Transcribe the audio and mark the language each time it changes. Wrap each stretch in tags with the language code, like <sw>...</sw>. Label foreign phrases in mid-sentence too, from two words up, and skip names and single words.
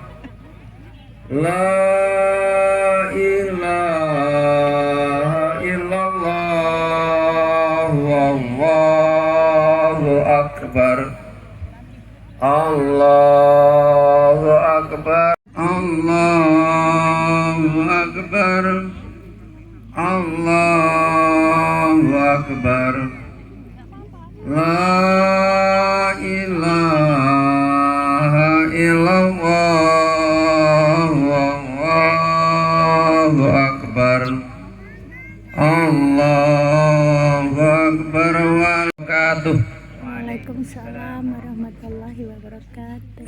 <ar>لا إله إلا الله، والله أكبر. الله أكبر. الله أكبر. الله أكبر. لا إله إلا الله، والله أكبر. الله أكبر وبركاته. وعليكم السلام ورحمة الله وبركاته.</ar>